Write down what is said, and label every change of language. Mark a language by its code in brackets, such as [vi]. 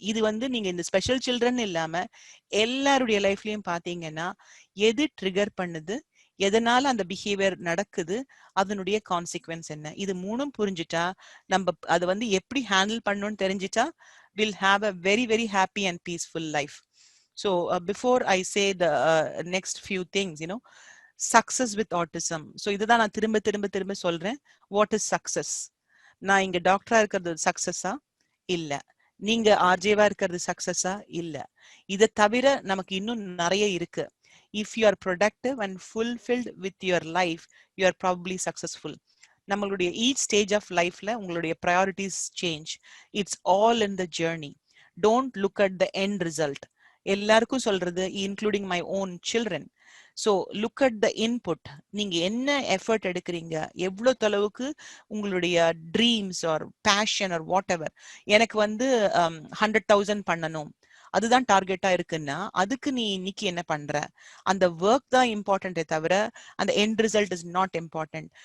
[ta] இது வந்து நீங்க இந்த ஸ்பெஷல் சில்ட்ரன் இல்லாம எல்லாருடைய லைஃப்லயும் பாத்தீங்கன்னா எது ட்ரிகர் பண்ணுது, எதனால அந்த பிஹேவியர் நடக்குது, அதனுடைய கான்சிக்வன்ஸ் என்ன, இது மூணும் புரிஞ்சுட்டா நம்ம அதை வந்து எப்படி ஹேண்டில் பண்ணணும்னு தெரிஞ்சுட்டா [en] Will have a very very happy and peaceful life. So before I say the next few things, success with autism. [ta] So இதுதான் நான் திரும்ப திரும்ப திரும்ப சொல்றேன். [en] What is success? [ta] நான் இங்க டாக்டரா இருக்கிறது சக்சஸா இல்ல, நீங்க ஆர்ஜேவா இருக்கிறது சக்சஸா இல்ல. இதை தவிர நமக்கு இன்னும் நிறைய இருக்கு. [en] If you are productive and fulfilled with your life, you are probably successful. நம்மளுடைய each stage of lifeல உங்களுடைய priorities change. It's all in the journey. Don't look at the end result. [ta] எல்லாருக்கும் சொல்றது, [en] Including my own children. So look at the input. [ta] நீங்க என்ன effort எடுக்கிறீங்க, எவ்வளோ தொலைவுக்கு உங்களுடைய dreams R fashion R what ever, எனக்கு வந்து 100,000 பண்ணணும் அதுதான் டார்கெட்டா இருக்குன்னா அதுக்கு நீ இன்னைக்கு என்ன பண்ற, அந்த ஒர்க் தான் இம்பார்ட்டன்டே தவிர அந்த [en] End result is not important.